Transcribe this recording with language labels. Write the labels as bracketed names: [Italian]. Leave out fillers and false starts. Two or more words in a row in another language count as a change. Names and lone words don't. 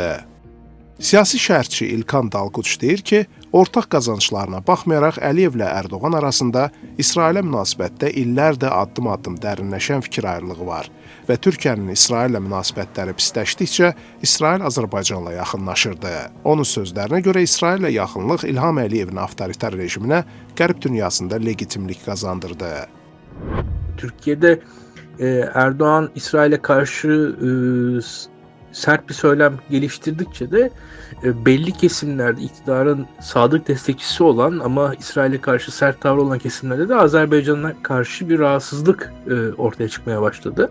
[Azerbaijani] Siyasi şərhçi İlkan Dalquç deyir ki, ortaq qazanclarına baxmayaraq Əliyevlə Ərdoğan arasında İsrailə münasibətdə illərdə addım-addım dərinləşən fikir ayrılığı var və Türkiyənin İsraillə münasibətləri pisləşdikcə İsrail Azərbaycanla yaxınlaşırdı. Onun sözlərinə görə İsraillə yaxınlıq İlham Əliyevin avtoritar rejiminə Qərb dünyasında legitimlik qazandırdı. [Turkish] Türkiye'de Erdoğan İsrail'e karşı sert bir söylem geliştirdikçe de belli kesimlerde iktidarın sadık destekçisi olan ama İsrail'e karşı sert tavır olan kesimlerde de Azerbaycan'a karşı bir rahatsızlık ortaya çıkmaya başladı.